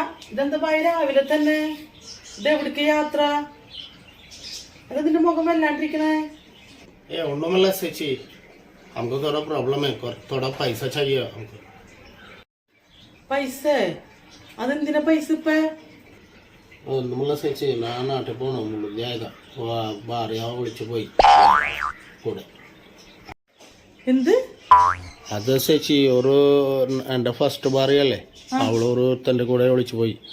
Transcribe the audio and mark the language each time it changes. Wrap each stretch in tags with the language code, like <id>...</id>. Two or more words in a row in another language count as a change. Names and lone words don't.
<ml>ഇതെന്താ ഭയ രാവിലെ തന്നെ ഇതെവിടേക്ക് യാത്ര അതിന്റെ മുഖം വല്ലാണ്ടിരിക്കണേ ഒന്നുമല്ല ചേച്ചി</ml> <hi>हमको थोड़ा प्रॉब्लम है थोड़ा पैसा चाहिए हमको</hi> <ml>പൈസ അതെന്തിനാ പൈസ ഇപ്പൊ ഒന്നുമല്ല ചേച്ചി ഞാൻ നാട്ടിൽ പോകണം ഭാര്യ വിളിച്ചു പോയി കൂടെ എന്ത് അത് ചേച്ചി ഒരു എൻ്റെ ഫസ്റ്റ് ഭാര്യയല്ലേ അവളൊരു തൻ്റെ കൂടെ വിളിച്ചു പോയി</ml>